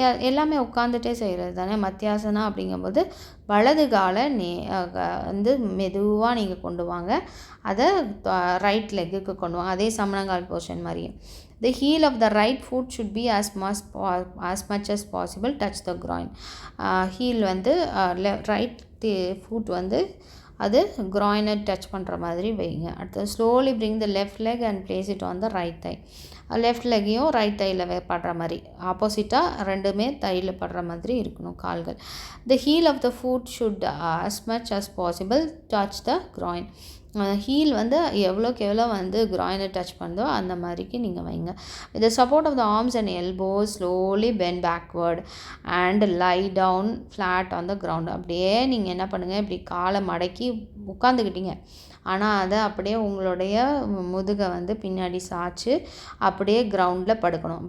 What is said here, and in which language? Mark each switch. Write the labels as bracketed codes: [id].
[ta] எல்லாமே உட்காந்துட்டே செய்கிறது தானே. மத்தியாசனா அப்படிங்கும்போது வலது காலை வந்து மெதுவாக நீங்கள் கொண்டு வாங்க, அதை ரைட் லெக்குக்கு கொண்டு வாங்க, அதே சமணங்கால் போர்ஷன் மாதிரியே. [en] The heel of the right foot should be as much as possible touch the groin. [ta] Heel வந்து ரைட் ஃபுட் வந்து அது groin-ஐ டச் பண்ணுற மாதிரி வைங்க. அடுத்து [en] Slowly bring the left leg and place it on the right thigh. [ta] Left லெக்கையும் right தையில் படுற மாதிரி, ஆப்போசிட்டாக ரெண்டுமே தையில் படுற மாதிரி இருக்கணும் கால்கள். [en] The heel of the foot should as much as possible touch the groin. [ta] Heel வந்து எவ்வளோக்கு எவ்வளோ வந்து groin-ஐ டச் பண்ணுதோ அந்த மாதிரிக்கு நீங்கள் வைங்க. [en] With the support of the arms and elbows slowly bend backward and lie down flat on the ground. [ta] அப்படியே நீங்கள் என்ன பண்ணுங்கள், இப்படி காலை மடக்கி உட்காந்துக்கிட்டீங்க, ஆனால் அதை அப்படியே உங்களுடைய முதுகை வந்து பின்னாடி சாய்ச்சி அப்படியே கிரவுண்டில் படுக்கணும்.